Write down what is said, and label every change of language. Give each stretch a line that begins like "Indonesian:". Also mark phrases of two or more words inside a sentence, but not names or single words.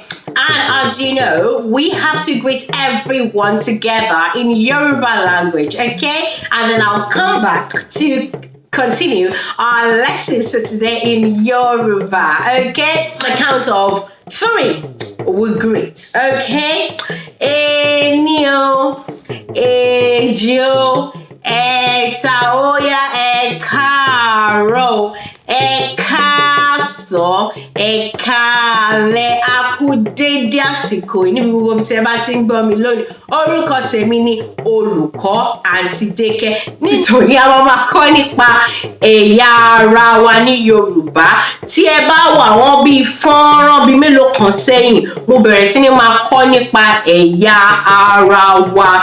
English: And as you know, we have to greet everyone together in Yoruba language, okay? And then I'll come back to continue our lessons for today in Yoruba, okay? On the count of 3, we greet, okay?
Yoruba: Enio, ejo, eta, oya, ekaro, ekaso, ekale, akudede àsìkò ní gbogbo bí tẹ́ bá ti ń gbọ́ mi lónìí. Orúkọ tèmi ni Olùkọ́ Aunty Daycare. Nítorí a máa kọ́ nípa ẹ̀yà ara wa ní Yorùbá. Tí ẹ bá wo àwọn bíi fọ́nrán bíi mélòó kan sẹ́yìn, mo bẹ̀rẹ̀ sí ní máa kọ́ nípa ẹ̀yà ara wa.